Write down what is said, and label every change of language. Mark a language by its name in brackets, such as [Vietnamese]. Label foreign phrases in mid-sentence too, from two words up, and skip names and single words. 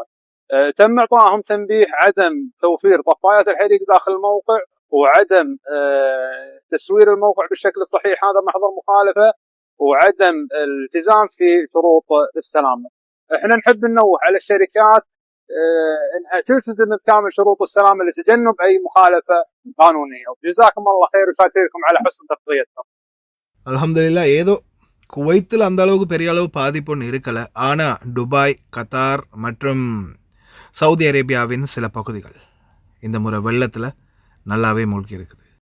[Arabic] تم إعطائهم تنبيه عدم توفير طفايات الحريق داخل الموقع وعدم تسوير الموقع بالشكل الصحيح، هذا محضر مخالفة، وعدم الالتزام في شروط السلامة. احنا نحب ننوه على الشركات انها تلتزم بكامل شروط السلامة لتجنب اي مخالفة قانونية. وجزاكم الله خير وشاكركم على حسن تغطيتكم. [Tamil] அல்ஹம்துலில்லாஹ். ஏதோ குவைத்தில் அந்த அளவுக்கு பெரிய அளவு பாதிப்பு ஒன்று இருக்கலை. ஆனால் துபாய், கத்தார் மற்றும் சவுதி அரேபியாவின் சில பகுதிகள் இந்த முறை வெள்ளத்தில் நல்லாவே மூழ்கி இருக்குது.